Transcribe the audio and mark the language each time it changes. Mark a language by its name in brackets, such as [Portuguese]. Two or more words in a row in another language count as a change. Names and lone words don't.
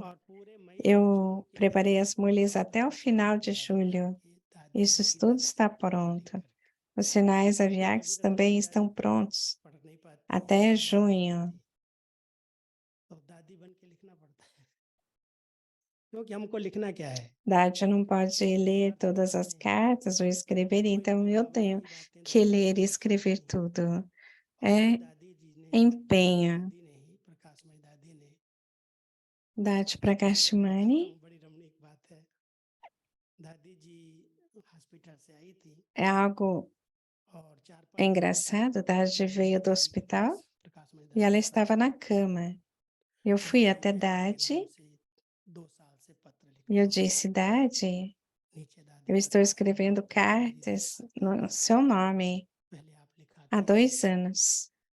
[Portuguese] Eu preparei as mulheres até o final de julho. Isso tudo está pronto. Os sinais aviacs também estão prontos até junho. [Hindi] क्योंकि हमको लिखना क्या है? [Portuguese] Dade não pode ler todas as cartas ou escrever, então eu tenho que ler e escrever tudo. É empenho. Dade Prakashmani [Hindi] बड़ी रमणीक बात है। दादी जी हॉस्पिटल से आई थी [Portuguese] é algo [Hindi] और 4-5 [Portuguese] engraçado. Dade veio do hospital e ela estava na cama. Eu fui até Dade e eu disse, Dade, eu estou escrevendo cartas no seu nome há 2 anos.